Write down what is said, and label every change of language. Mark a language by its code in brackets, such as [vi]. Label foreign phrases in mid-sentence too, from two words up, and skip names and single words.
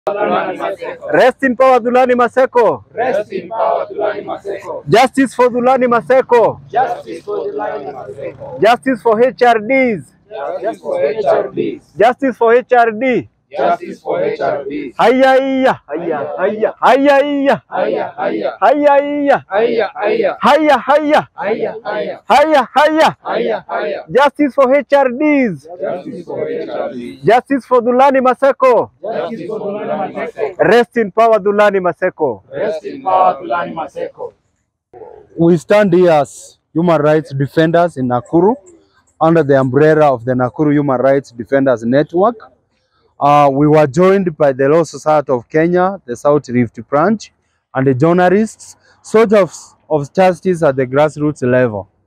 [en] Rest in power, Thulani Maseko. Rest in power, Thulani Maseko. Justice for Thulani Maseko. Justice for Thulani Maseko. Justice for HRDs. Justice for HRDs. Justice for HRD. Justice for HRDs. Hiya, hiya, hiya, hiya, hiya, hiya, Hiya, hiya. hiya, hiya, Hiya, hiya. hiya, hiya, Hiya, hiya. hiya, hiya. Hiya, hiya. Justice for HRDs. Justice for HRDs. Justice for Thulani Maseko. Justice for Thulani Maseko. Rest in power, Thulani Maseko. Rest in power, Thulani Maseko. We stand here as human rights defenders in Nakuru under the umbrella of the Nakuru Human Rights Defenders Network. We were joined by the Law Society of Kenya, the South Rift branch, and the journalists, soldiers of justice at the grassroots level.